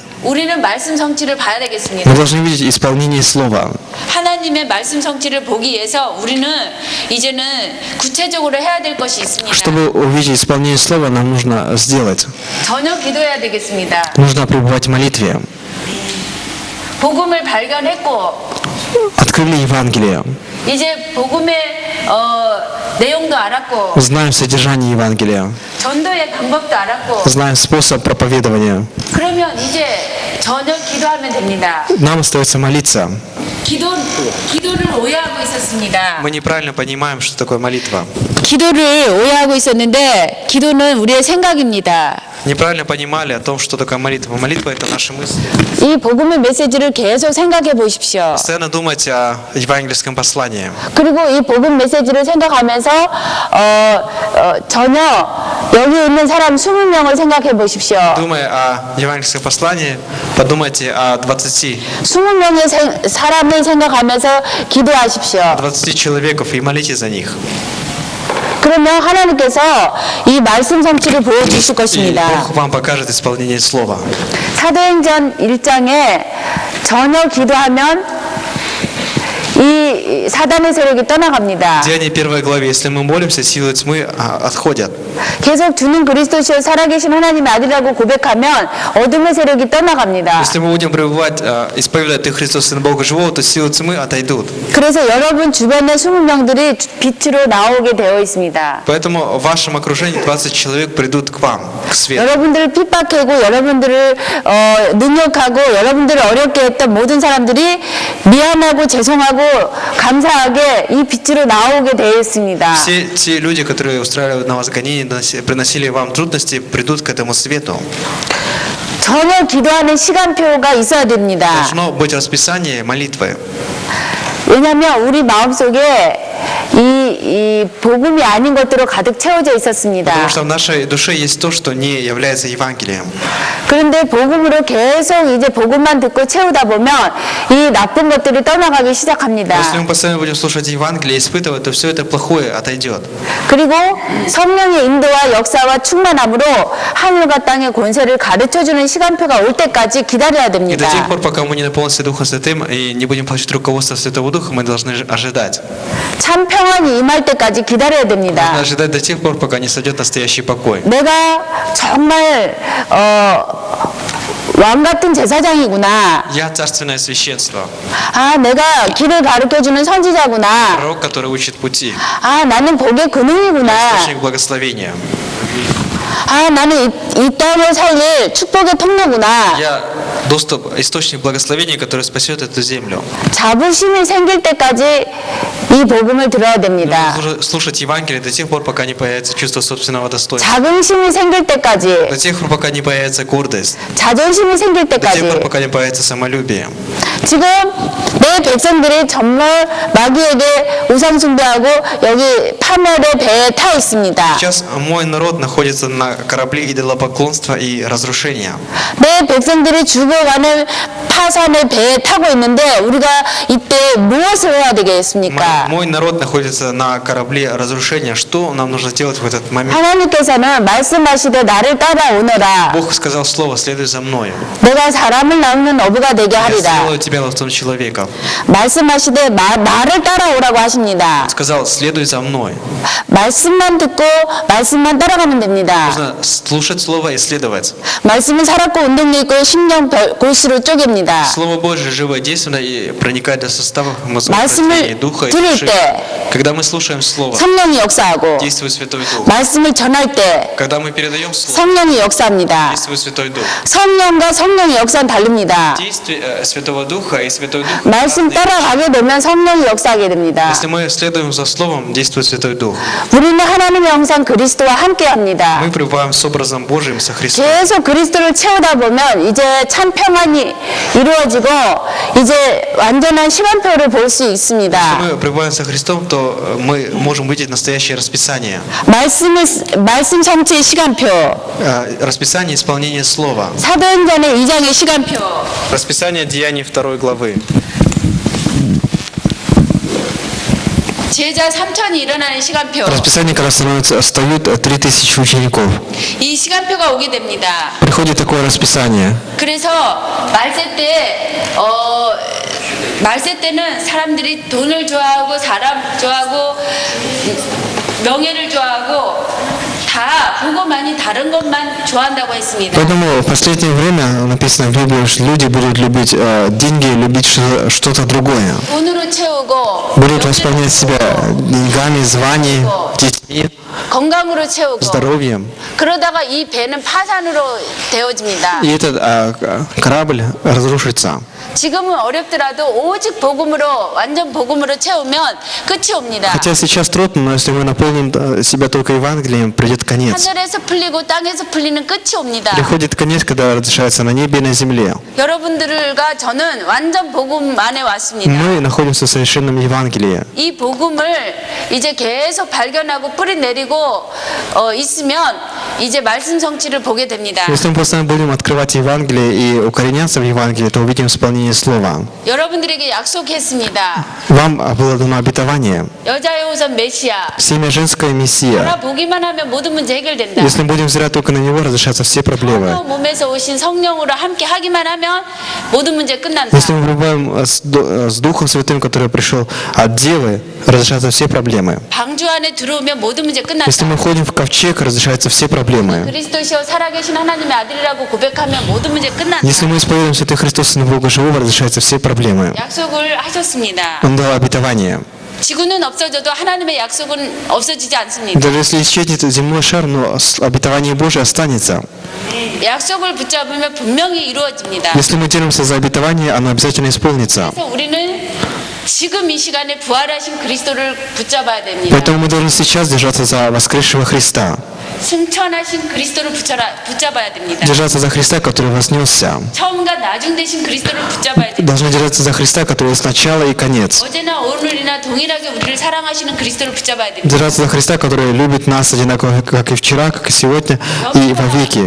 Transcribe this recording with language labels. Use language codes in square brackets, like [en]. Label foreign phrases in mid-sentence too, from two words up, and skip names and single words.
[ko] 우리는 말씀 성취를 봐야 되겠습니다. [ru] Мы должны видеть исполнение Слова. [ko] 하나님의 말씀 성취를 보기 위해서 우리는 이제는 구체적으로 해야 될 것이 있습니다. [ru] Чтобы увидеть исполнение Слова, нам нужно сделать. [ko] 전혀 기도해야 되겠습니다. [ru] Нужно пребывать в молитве. [ko] 복음을 발견했고 [ru] Открыли Евангелие. [ko] 이제 복음의 내용도 알았고 [ru] Знаем содержание Евангелия. [ko] 전도의 방법도 알았고 [ru] Знаем способ проповедования. [ko] 그러면 이제 전혀 기도하면 됩니다. [ru] Нам остается молиться. [ko] 기도를 오해하고 있었습니다. [ru] Мы неправильно понимаем, что такое молитва. [ko] 기도를 오해하고 있었는데 기도는 우리의 생각입니다. [ru] Неправильно понимали о том, что такое молитва. Молитва – это наши мысли. [ko] 이 복음의 메시지를 계속 생각해 보십시오. [ru] Постоянно думать о евангельском послании. [ko] 그리고 이 복음 메시지를 생각하면서 전혀 여기 있는 사람 20명을 생각해 보십시오. [ru] Думая о евангельском послании, подумайте о 20 [ko] 20명의 사람을 생각하면서 기도하십시오. [ru] 20 человеков и молитесь за них. [ko] 그러면 하나님께서 이 말씀 성취를 보여주실 [ru] И [ko] 것입니다. [ru] Бог вам покажет исполнение слова. [ko] 사도행전 1장에 전혀 기도하면 이 사단의 세력이 떠나갑니다. [ru] Деяние 1 главе. Если мы молимся, силы тьмы отходят. [ko] 계속 주는 그리스도시여 살아계신 하나님의 아들이라고 고백하면 어둠의 세력이 떠나갑니다. [ru] Если мы будем пребывать, исповедовать Ты Христос, Сын Бога Живого, то силы тьмы отойдут. [ko] 그래서 여러분 주변의 20명들이 빛으로 나오게 되어 있습니다. [ru] Поэтому в вашем окружении 20 человек придут к вам, к свету. [ko] 여러분들을 핍박하고 여러분들을 능욕하고 여러분들을 어렵게 했던 모든 사람들이 미안하고 죄송하고 감사하게 이 빛으로 나오게 되어 있습니다. [ru] Все те люди, которые устраивают на вас гонения, приносили вам трудности, придут к этому свету. [ko] 전혀 기도하는 시간표가 있어야 됩니다. [ru] Должно быть расписание молитвы. [ko] 왜냐하면 우리 마음속에 이 복음이 아닌 것들로 가득 채워져 있었습니다. [ru] Потому что в нашей душе есть то, что не является Евангелием. [ko] 그런데 복음으로 계속 이제 복음만 듣고 채우다 보면 이 나쁜 것들이 떠나가기 시작합니다. [ru] Если мы постоянно будем слушать Евангелие и испытывать, то все это плохое отойдет. [ko] 그리고 성령의 인도와 역사와 충만함으로 하늘과 땅의 권세를 가르쳐주는 시간표가 올 때까지 기다려야 [ru] И до [ko] 됩니다. [ru] тех пор, пока мы не наполнимся Духом Святым и не будем получить руководство Святого Духа, мы должны ожидать. [ko] 참 평안이 임할 때까지 기다려야 [ru] Нужно [ko] 됩니다. [ru] ожидать до тех пор, пока не сойдет настоящий покой. [ko] 내가 정말 왕 같은 제사장이구나. [ru] Я царственное священство, [ko] 아, 내가 길을 가르쳐주는 선지자구나. [ru] пророк, который учит пути, [ko] 아, 나는 복의 근원이구나. [ru] источник благословения. [ko] 아, 나는 이 땅을 살릴 축복의 통로구나. [ru] Я источник благословения, который спасет эту землю. [ko] 자부심이 생길 때까지 이 복음을 들어야 됩니다. [ru] Нужно слушать Евангелие до тех пор, пока не появится чувство собственного достоинства. [ko] 자긍심이 생길 때까지, [ru] До тех пор, пока не появится гордость. [ko] 자존심이 생길 [ru] До тех пор, [ko] 때까지. [ru] пока не появится самолюбие. [ko] 지금 내 백성들이 정말 마귀에게 우상 숭배하고 여기 파멸의 배에 타 있습니다. [ru] Сейчас мой народ находится на корабле идолопоклонства и разрушения. [ko] 내 백성들이 죽어가는 파산의 배에 타고 있는데 우리가 이때 무엇을 해야 되겠습니까? [ru] Мой народ находится на корабле разрушения. Что нам нужно делать в этот момент? [ko] 하나님께서는 말씀하시되 나를 따라오너라. [ru] Бог сказал слово, следуй за мной. [ko] 내가 사람을 낳는 어부가 되게 [ru] Я [ko] 하리라. [ru] сделаю тебя ловцом человеков. [ko] 말씀하시되 나를 따라오라고 하십니다. [ru] Сказал, следуй за мной. [ko] 말씀만 듣고 말씀만 따라가면 됩니다. [ru] Нужно слушать слово и следовать. [ko] 말씀은 살았고 운동력 있고 심령 골수로 쪼갭니다. [ru] Слово Божье живое, действенно и проникает до составов [ko] 말씀을 [ru] мозга, духа и [ko] 들을 [ru] души. [ko] 때 [ru] Когда мы слушаем Слово, [ko] 성령이 역사하고 [ru] действует Святой Дух. [ko] 말씀을 전할 때 [ru] Когда мы передаем Слово, [ko] 성령이 역사합니다. [ru] действует Святой Дух. [ko] 성령과 성령의 역사는 다릅니다. [ru] Действие Святого Духа и Святой Дух. [ko] 말씀 [ru] разные. [ko] 따라가게 되면 성령이 역사하게 됩니다. [ru] Если мы следуем за Словом, действует Святой Дух. [ko] 우리는 하나님의 형상 그리스도와 함께합니다. [ru] Мы пребываем с образом Божьим со Христом. [ko] 계속 그리스도를 채우다 보면 이제 참 평안이 이루어지고 이제 완전한 시간표를 볼 수 [ru] Если [ko] 있습니다. [ru] мы пребываем со Христом, то мы можем видеть настоящее расписание. [ko] 말씀 성취의 시간표, [ru] Расписание исполнения Слова. [ko] 사도행전의 2장의 시간표, [ru] Расписание Деяний 2 главы. [ko] 제자 3천이 일어나는 시간표. [ru] Расписание, когда встают 3000 учеников. [ko] 이 시간표가 오게 됩니다. [ru] Приходит такое расписание. [ko] 그래서 말세 때는 사람들이 돈을 좋아하고 사람 좋아하고 명예를 좋아하고 다 보고만이 다른 것만 좋아한다고 했습니다. [ru] Поэтому в последнее время написано в Библии, что люди будут любить деньги, любить что-то другое. [ko] 돈으로 채우고 [ru] Будут восполнять себя деньгами, званием, детьми, [ko] 건강으로 채우고 [ru] здоровьем. [ko] 그러다가 이 배는 파산으로 되어집니다. [ru] И этот корабль разрушится. [ko] 지금은 어렵더라도 오직 복음으로 완전 복음으로 채우면 끝이 옵니다. [ru] Хотя сейчас трудно, но если мы наполним себя только Евангелием, придет конец. [ko] 하늘에서 풀리고 땅에서 풀리는 끝이 옵니다. [ru] Приходит конец, когда разрешается на небе и на земле. [ko] 여러분들과 저는 완전 복음 안에 왔습니다. [ru] Мы находимся в совершенном Евангелии. [ko] 이 복음을 이제 계속 발견하고 뿌리 내리고 있으면 이제 말씀 성취를 보게 됩니다. [ru] Если мы постоянно будем открывать Евангелие и укореняться в Евангелии, то увидим исполнение Слова. [ko] 여러분들에게 약속했습니다. [ru] Вам было дано обетование. [ko] 여자의 호선 메시아. [ru] Семя женское Мессия. [ko] 알아보기만 하면 모든 문제 해결된다. [ru] Если мы будем взирать только на Него, разрешатся все проблемы. [ko] 성령 몸에서 오신 성령으로 함께 하기만 하면 모든 문제 끝난다. [ru] Если мы пребываем с Духом Святым, который пришел от Девы, разрешатся все проблемы. [ko] 방주 안에 들어오면 모든 문제 [ru] Если мы [ko] 끝난다. [ru] входим в ковчег, разрешаются все проблемы. [ko] 그리스도시여 살아계신 하나님의 아들이라고 고백하면 모든 문제 끝난다. [ru] Если мы исповедуем Святый Христос, Сына Бога Живого, разрешаются все проблемы. [ko] 약속을 하셨습니다. [ru] Он дал обетование. [ko] 지구는 없어져도 하나님의 약속은 없어지지 않습니다. [ru] Даже если исчезнет земной шар, но обетование Божие останется. [ko] 약속을 붙잡으면 분명히 이루어집니다. [ru] Если мы держимся за обетование, оно обязательно исполнится. [ko] 그래서 우리는 지금 이 시간에 부활하신 그리스도를 붙잡아야 됩니다. [ru] Поэтому мы должны сейчас держаться за воскресшего Христа. [ko] 승천하신 그리스도를 붙잡아야 됩니다. [ru] Держаться за Христа, который вознесся. [ko] 처음과 나중 되신 그리스도를 붙잡아야 됩니다. [ru] Должны держаться за Христа, который есть начало и конец. [ko] 어제나 오늘이나 동일하게 우리를 사랑하시는 그리스도를 붙잡아야 됩니다. [ru] Держаться за Христа, который любит нас одинаково, как и вчера, как и сегодня, и во веки.